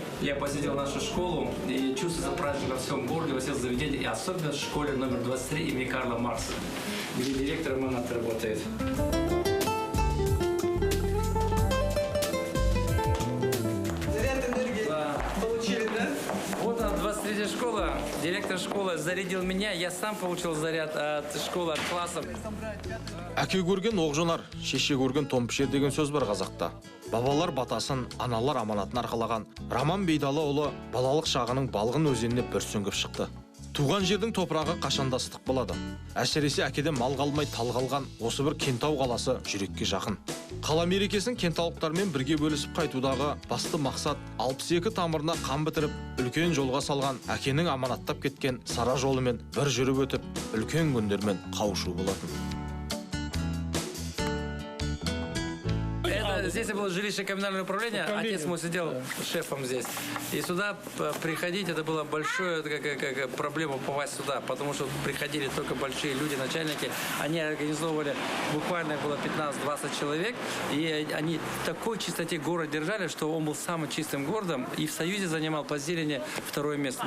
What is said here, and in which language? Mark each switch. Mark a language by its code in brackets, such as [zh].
[ru] Я посетил нашу школу и чувствую праздник во всем городе, во всех заведениях, и особенно в школе номер 23 имени Карла Маркса, где директор Манат работает. Заряд энергии. Да. Получили, да? Вот она, 23-я школа. Директор школы зарядил меня. Я сам получил заряд от школы, от классов. [kk] Әке көрген оқ жонар, шеше көрген том пішер деген сөз бар қазақта. Бабалар батасын, аналар аманатын арқалаған Раман Бейдалыұлы балалық шағының Балғын өзеніне бір сүңгіп шықты. Туған жердің топырағы қашанда ыстық болады. Әсіресе әкеден мал қалмай тал қалған осы бір Кентау қаласы жүрекке жақын. Қала мерекесін кентаулықтармен бірге бөлісіп қайтудағы басты мақсат 62 тамырына қан бітіріп, үлкен жолға салған әкенің аманаттап кеткен сара жолымен бір жүріп өтіп, үлкен күндермен қауышу болатын. [ru] Здесь было жилище коммунального управления, отец мой сидел шефом здесь. И сюда приходить, это была большая проблема попасть сюда, потому что приходили только большие люди, начальники. Они организовывали, буквально было 15-20 человек, и они в такой чистоте город держали, что он был самым чистым городом, и в Союзе занимал по зелени второе место.